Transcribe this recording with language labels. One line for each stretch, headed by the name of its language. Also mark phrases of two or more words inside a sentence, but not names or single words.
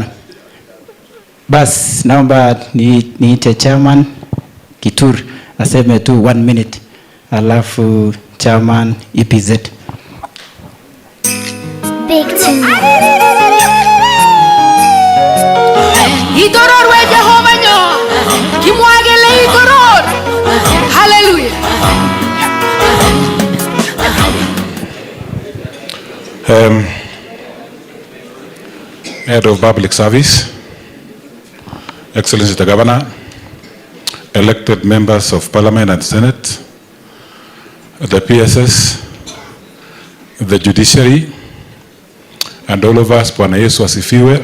Swahili: Bas, naomba niite chairman Kitur aseme tu 1 minute. Alafu chairman EPZ.
English: Big team.
Kalenjin: Itoror we Jehova nyo. Kimwagele itoror.
English: Hallelujah. Head of Public Service, Excellency the Governor, elected members of Parliament and Senate, the PSS, the Judiciary, and all of us,
Swahili: Bwana Yesu asifiwe.